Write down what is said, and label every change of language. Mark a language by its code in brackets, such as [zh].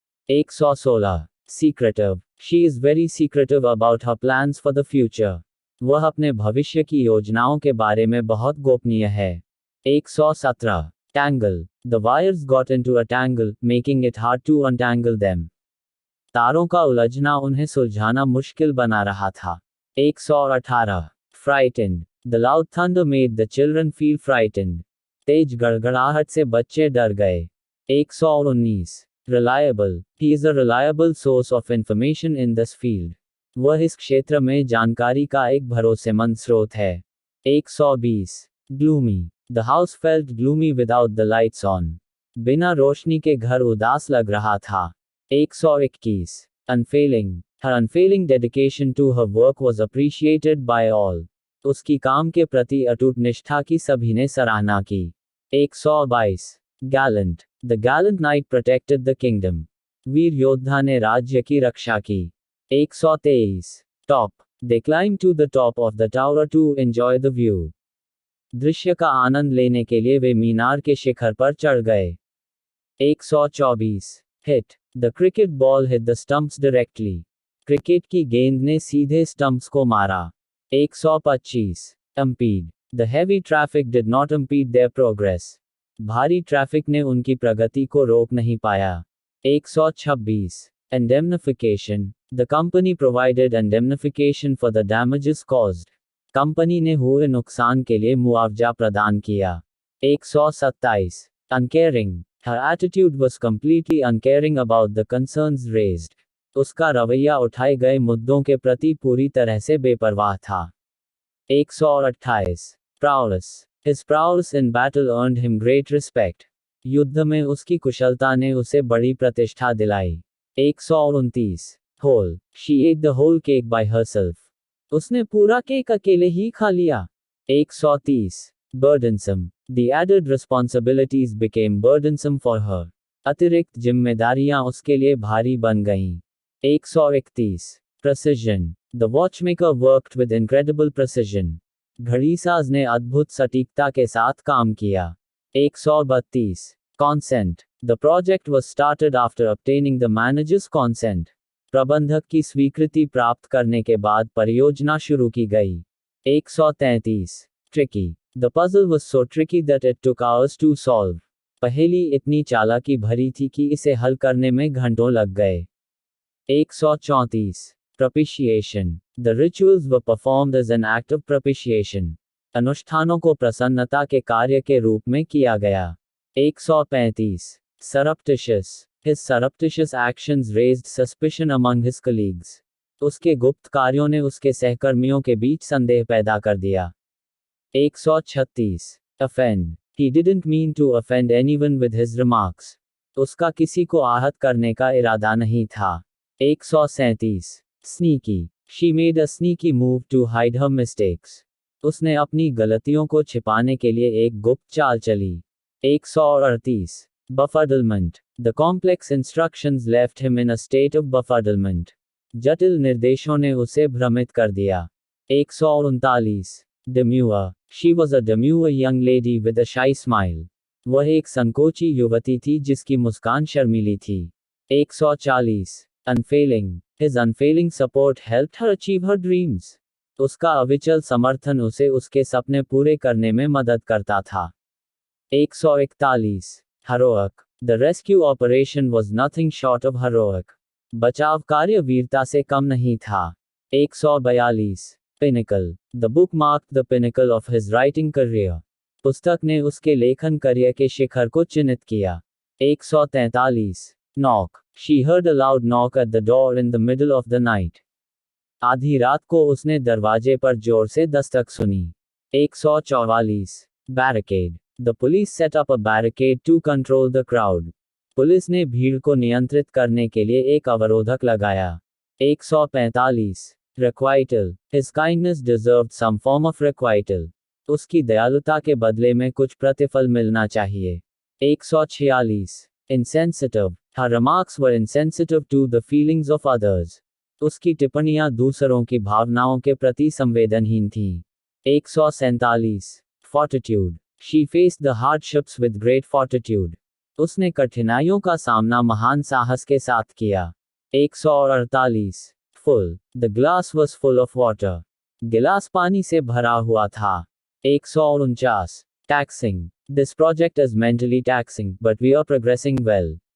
[en] 116. Secretive. She is very secretive about her plans for the future. [hi] वह अपने भविष्य की योजनाओं के बारे में बहुत गोपनीय है. [en] 117. Tangle. The wires got into a tangle, making it hard to untangle them. [hi] तारों का उलझना उन्हें सुलझाना मुश्किल बना रहा था. [en] 118. Frightened. The loud thunder made the children feel frightened. [hi] तेज गड़गड़ाहट से बच्चे डर गए. [en] 119. Reliable. He is a reliable source of information in this field. [hi] वह इस क्षेत्र में जानकारी का एक भरोसेमंद स्रोत है. [en] 120. Gloomy. The house felt gloomy without the lights on. [hi] बिना रोशनी के घर उदास लग रहा था. [en] 121. Unfailing. Her unfailing dedication to her work was appreciated by all. [hi] उसकी काम के प्रति अटूट निष्ठा की सभी ने सराहना की. [en] 122. Gallant. The gallant knight protected the kingdom. [hi] वीर योद्धा ने राज्य की रक्षा की. [en] 123. Top. They climbed to the top of the tower to enjoy the view. [hi] दृश्य का आनंद लेने के लिए वे मीनार के शिखर पर चढ़ गए. [en] 124. Hit. The cricket ball hit the stumps directly. [hi] Cricket की गेंद ने सीधे स्टंप्स को मारा. [en] 125. Impede. The heavy traffic did not impede their progress. [hi] भारी ट्रैफिक ने उनकी प्रगति को रोक नहीं पाया. [en] 126. Indemnification. The company provided indemnification for the damages caused. [hi] Company ने हुए नुकसान के लिए मुआवजा प्रदान किया. [en] 127. Uncaring. Her attitude was completely uncaring about the concerns raised. [hi] उसका रवैया उठाए गए मुद्दों के प्रति पूरी तरह से बेपरवाह था. [en] 128. Prowess. His prowess in battle earned him great respect. [hi] युद्ध में उसकी कुशलता ने उसे बड़ी प्रतिष्ठा दिलाई. [en] 129. Whole. She ate the whole cake by herself. [hi] उसने पूरा केक अकेले ही खा लिया. [en] 130. Burdensome. The added responsibilities became burdensome for her. [hi] अतिरिक्त जिम्मेदारियां उसके लिए भारी बन गईं. [en] 131. Precision. The watchmaker worked with incredible precision. [hi] घड़ीसाज ने अद्भुत सटीकता के साथ काम किया. [en] 132. Consent. The project was started after obtaining the manager's consent. [hi] प्रबंधक की स्वीकृति प्राप्त करने के बाद परियोजना शुरू की गई. [en] 133. Tricky. The puzzle was so tricky that it took hours to solve. [hi] पहेली इतनी चालाकी भरी थी कि इसे हल करने में घंटों लग गए. [en] 134. Propitiation. The rituals were performed as an act of propitiation. [hi] अनुष्ठानों को प्रसन्नता के कार्य के रूप में किया गया. [en] 135. Surreptitious. His surreptitious actions raised suspicion among his colleagues. [hi] उसके गुप्त कार्यों ने उसके सहकर्मियों के बीच संदेह पैदा कर दिया। [en] 136 Offend. He didn't mean to offend anyone with his remarks. [hi] उसका किसी को आहत करने का इरादा नहीं था। [en] 137 Sneaky. She made a sneaky move to hide her mistakes. [hi] उसने अपनी गलतियों को छिपाने के लिए एक गुप्त चाल चली। [en] 138 Befuddlement. The complex instructions left him in a state of befuddlement. [hi] जटिल निर्देशों ने उसे भ्रमित कर दिया। [en] 139 Demure. She was a demure young lady with a shy smile. [hi] वह एक संकोची युवती थी जिसकी मुस्कान शर्मीली थी। [en] 140 Unfailing. His unfailing support helped her achieve her dreams. [hi] उसका अविचल समर्थन उसे उसके सपने पूरे करने में मदद करता था। [en] 141 Heroic. The rescue operation was nothing short of heroic. [hi] बचाव कार्य वीरता से कम नहीं था। [en] 142 Pinnacle. The book marked the pinnacle of his writing career. [hi] पुस्तक ने उसके लेखन करियर के शिखर को चिन्हित किया। [en] 143 Knock. She heard a loud knock at the door in the middle of the night. [hi] आधी रात को उसने दरवाजे पर जोर से दस्तक सुनी। [en] 144 Barricade. The police set up a barricade to control the crowd. [hi] Police ने भीड़ को नियंत्रित करने के लिए एक अवरोधक लगाया। [en] 145 Requital. His kindness deserved some form of requital. [hi] उसकी दयालुता के बदले में कुछ प्रतिफल मिलना चाहिए। [en] 146 Insensitive. Her remarks were insensitive to the feelings of others. [hi] उसकी टिप्पणियां दूसरों की भावनाओं के प्रति संवेदनहीन थीं। [en] 147 Fortitude. She faced the hardships with great fortitude. [hi] उसने कठिनाइयों का सामना महान साहस के साथ किया। [en] 148 Full. The glass was full of water. [hi] गिलास पानी से भरा हुआ था। [en] 149 Taxing. This project is mentally taxing, but we are progressing well.